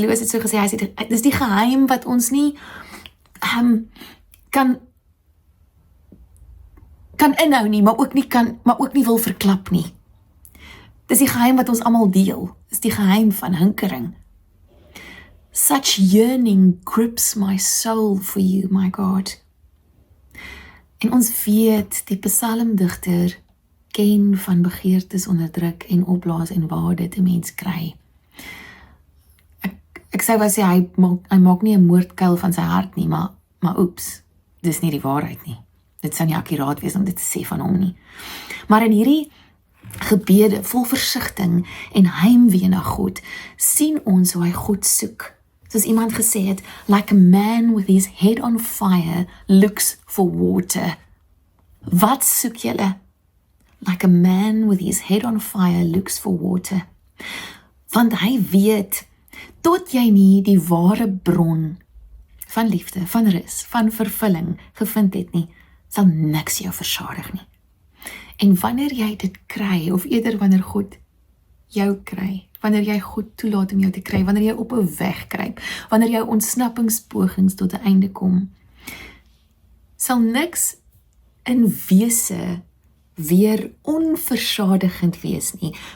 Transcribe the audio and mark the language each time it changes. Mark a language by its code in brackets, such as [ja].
[af] Lewis het so gesê, hy sê, dis die geheim wat ons nie kan inhou nie, maar ook nie wil verklap nie. Dis die geheim wat ons almal deel. Dis die geheim van hinkering. [en] Such yearning grips my soul for you, my God. [af] En ons weet, die psalmdigter ken van begeertes onderdruk en opblaas en waar dit 'n mens kry. Ek sê wat sê, hy maak nie 'n moordkuil van sy hart nie, maar oeps, dis nie die waarheid nie. Dit sou nie akkuraat wees om dit te sê van hom nie. Maar in hierdie gebede vol versigtiging en heimwee na God, sien ons hoe hy God soek. Soos iemand gesê het, [en] like a man with his head on fire looks for water. [af] Wat soek julle? [en] Like a man with his head on fire looks for water. [af] Want hy weet, tot jy nie die ware bron van liefde, van rus, van vervulling gevind het nie, sal niks jou versadig nie. En wanneer jy dit kry, of eerder wanneer God jou kry, wanneer jy God toelaat om jou te kry, wanneer jy op 'n weg kruip, wanneer jou ontsnappingspogings tot 'n einde kom, sal niks in wese weer onversadigend wees nie.